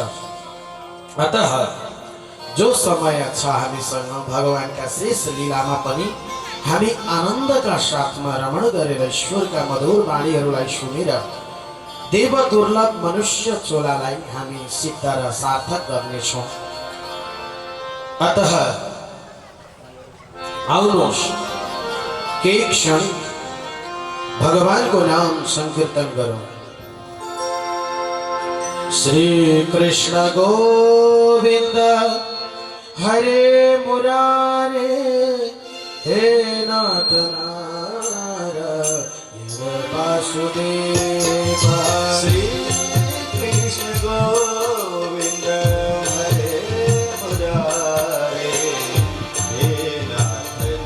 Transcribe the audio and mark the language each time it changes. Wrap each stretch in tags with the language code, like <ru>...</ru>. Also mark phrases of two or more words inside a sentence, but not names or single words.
<ne>अतः जो समय छ हामीसँग भगवानका शेष लीलामा पनि हामी आनन्दका साथमा रमण गरेर ईश्वरका मधुर वाणीहरूलाई सुनेर देव दुर्लभ मनुष्य चोलालाई हामी सिद्ध र सार्थक गर्नेछौँ। अतः आउनुहोस् केही क्षण भगवान को नाम</ne> <hi>संकीर्तन करो।</hi> <sa>श्री कृष्ण गोविंद हरे मुरारे हे नाथ नारायण वासुदेव श्री कृष्ण गोविंद हरे मुरारे हे नाथ</sa>